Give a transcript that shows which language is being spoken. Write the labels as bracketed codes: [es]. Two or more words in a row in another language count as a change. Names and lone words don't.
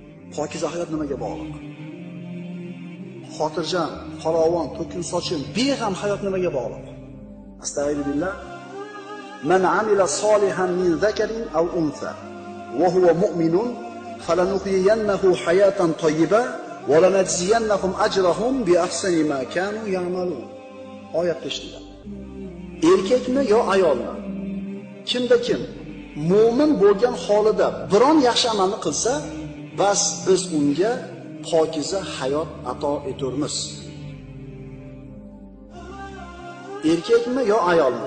[uz] Pokiza hayot nimaga bog'liq? Xotirjam, farovon, to'kin sochin, beg'am hayot nimaga bog'liq? [ar] أستغفر الله. من عمل صالحا من ذكر أو أنثى وهو مؤمن فلنحيينه حياة طيبة ولنجزينهم أجرهم بأحسن ما كانوا يعملون. [uz] Oyatda ishlangan. Erkakmi yo ayolmi? Kimda kim mo'min bo'lgan holida biron yaxshi amalni qilsa, bas biz unga pokiza hayot ato eturmiz. Erkakmi yo ayolmi?